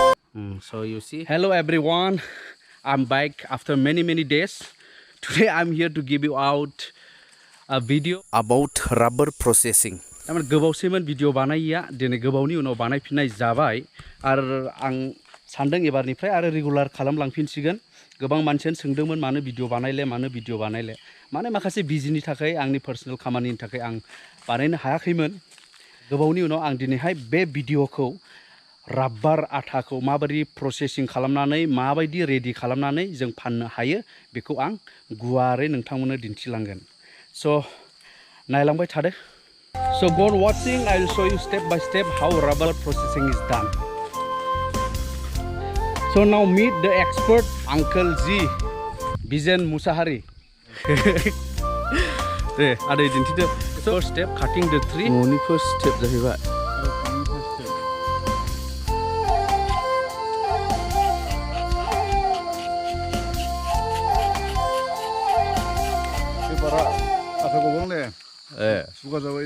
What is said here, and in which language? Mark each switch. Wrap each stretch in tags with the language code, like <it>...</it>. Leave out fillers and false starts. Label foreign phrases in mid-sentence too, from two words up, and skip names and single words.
<en>So you see. Hello everyone, I'm back after many days. Today I'm here to give you out a video about rubber processing.</en> <brx>तारमाने गोबावसैमोन भिडिअ बानायिया दिनै गोबावनि उनाव बानायफिननाय जाबाय आरो आं सानदों एबारनिफ्राय आरो रेगुलार खालामलांफिनसिगोन। गोबां मानसियानो सोंदोंमोन मानो भिडिअ बानायले माने माखासे बिजिनि थाखाय आंनि पार्सनेल खामानिनि थाखाय आं बानायनो हायाखैमोन। गोबावनि उनाव आं दिनैहाय बे भिडिअखौ राबार आटाखौ माबायदि प्रसेसिं खालामनानै माबायदि रेडि खालामनानै जों फाननो हायो बेखौ आं गुवारै नोंथांमोननो दिन्थिलांगोन। स' नायलांबाय थादो।</brx> <en>So go on watching, I will show you step by step how rubber processing is done. So now meet the expert Uncle G, Bijen Muchahary.</en> <brx>दे आदै दिन्थिदो।</brx> <en>First step cutting the tree.</en> <brx>न'नि</brx> <en>first step</en> <brx>जाहैबाय। बारा आटा गबांले सुगार जाबाय</brx>